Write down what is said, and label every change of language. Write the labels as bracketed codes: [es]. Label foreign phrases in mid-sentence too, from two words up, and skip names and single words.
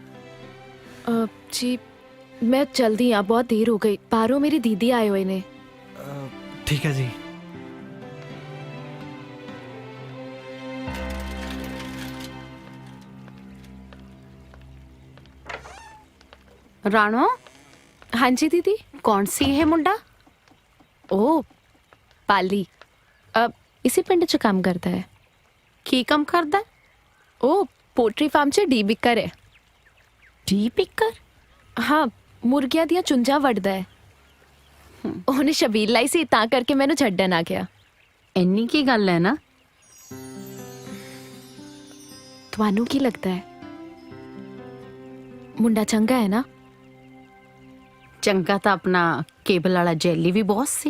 [pa] ਜੀ ਮੈਂ ਜਲਦੀ ਆ, ਬਹੁਤ ਦੇਰ ਹੋ ਗਈ। ਬਾਹਰੋਂ ਮੇਰੀ ਦੀਦੀ ਆਏ ਹੋਏ ਨੇ। ਠੀਕ ਹੈ ਜੀ। ਰਾਣੋ। ਹਾਂ ਜੀ ਦੀਦੀ। [hi] कौन सी है मुंडा? ओ पाली, अब इसी [pa] ਪਿੰਡ 'ਚ [hi] काम करता है। [pa] ਕੀ ਕੰਮ ਕਰਦਾ? ਉਹ ਪੋਲਟਰੀ ਫ਼ਾਰਮ 'ਚ ਡੀ ਬਿਕਰ ਹੈ। ਡੀ ਬਿਕਰ? ਹਾਂ, ਮੁਰਗੀਆਂ ਦੀਆਂ ਚੁੰਜਾਂ ਵੱਢਦਾ ਹੈ। ਉਹਨੇ ਸ਼ਬੀਲ ਲਾਈ ਸੀ ਤਾਂ ਕਰਕੇ ਮੈਨੂੰ ਛੱਡਣ ਆ ਗਿਆ। ਇੰਨੀ ਕੀ ਗੱਲ ਹੈ ਨਾ? ਤੁਹਾਨੂੰ ਕੀ ਲੱਗਦਾ ਹੈ ਮੁੰਡਾ ਚੰਗਾ ਹੈ ਨਾ? ਚੰਗਾ ਤਾਂ ਆਪਣਾ ਕੇਬਲ ਵਾਲਾ ਜੈਲੀ ਵੀ ਬਹੁਤ ਸੀ।